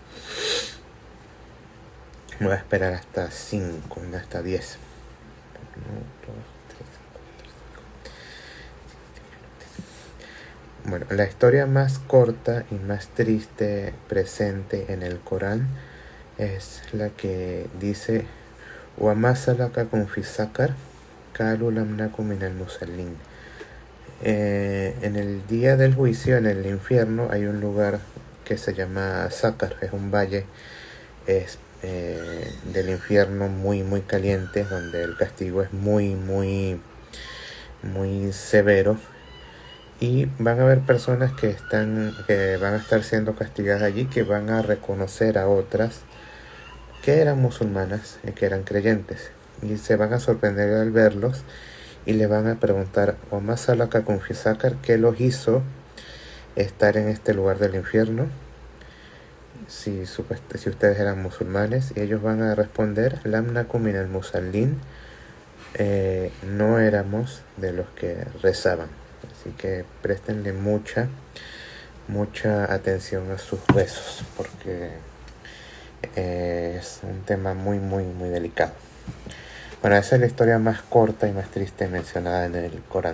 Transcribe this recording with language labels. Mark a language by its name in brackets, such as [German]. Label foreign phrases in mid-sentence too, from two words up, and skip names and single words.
[Spanish] Voy a esperar hasta 5, no hasta 10. 1, 2, 3, 4, 5. Bueno, la historia más corta y más triste presente en el Corán es la que dice [Arabic] وَمَا سَلَكَكُمْ فِي سَقَرَ قَالُوا لَمْ نَكُ مِنَ الْمُصَلِّينَ. [Spanish] En el día del juicio, en el infierno, hay un lugar que se llama Sakar, es un valle del infierno muy caliente, donde el castigo es muy severo, y van a haber personas que van a estar siendo castigadas allí, que van a reconocer a otras que eran musulmanas y que eran creyentes, y se van a sorprender al verlos y le van a preguntar [Arabic] وَمَا سَلَكَكُمْ فِي سَقَرَ, [Spanish] ¿qué los hizo estar en este lugar del infierno? Si ustedes eran musulmanes, y ellos van a responder [Arabic] لَمْ نَكُ مِنَ الْمُصَلِّينَ, [Spanish] no éramos de los que rezaban. Así que préstenle mucha atención a sus rezos, porque es un tema muy delicado. Bueno, esa es la historia más corta y más triste mencionada en el Corán.